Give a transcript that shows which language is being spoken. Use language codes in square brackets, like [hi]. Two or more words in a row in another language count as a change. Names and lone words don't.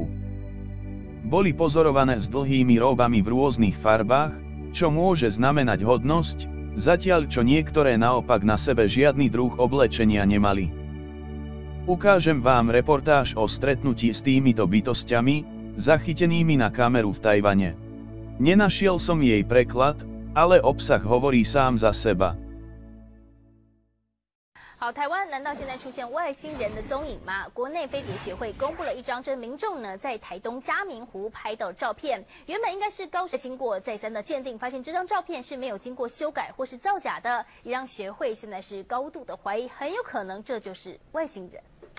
[sk] Boli pozorované s dlhými róbami v rôznych farbách, čo môže znamenať hodnosť, zatiaľ čo niektoré naopak na sebe žiadny druh oblečenia nemali. Ukážem vám reportáž o stretnutí s týmito bytosťami, zachytenými na kameru v Tajvane. Nenašiel som jej preklad, ale obsah hovorí sám za seba. [zh] 好，台湾难道现在出现外星人的踪影吗？国内飞碟协会公布了一张这民众呢在台东嘉明湖拍到照片，原本应该是高经过再三的鉴定，发现这张照片是没有经过修改或是造假的，也让协会现在是高度的怀疑，很有可能这就是外星人。